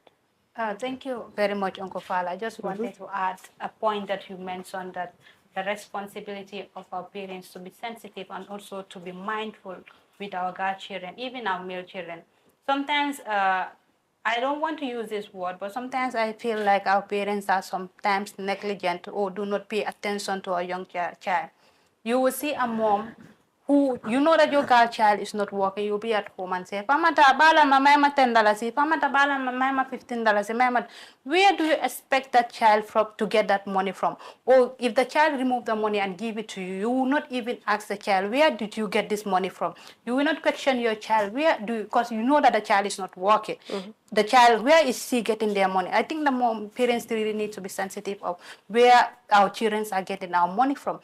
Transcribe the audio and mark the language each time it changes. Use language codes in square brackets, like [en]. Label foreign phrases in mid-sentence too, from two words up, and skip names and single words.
[en] Thank you very much, Uncle Fala. I just wanted to add a point that you mentioned, that the responsibility of our parents to be sensitive and also to be mindful with our godchildren, even our male children. Sometimes, I don't want to use this word, but sometimes I feel like our parents are sometimes negligent or do not pay attention to a young child. You will see a mom who, you know that your child is not working, you'll be at home and say, [man] Pamata bala mama $10, Pamata bala mama $15, mama. [en] Where do you expect that child to get that money from? Or if the child remove the money and give it to you, you will not even ask the child, where did you get this money from? You will not question your child, because you know that the child is not working. The child, where is she getting their money? I think the parents really need to be sensitive of where our children are getting our money from.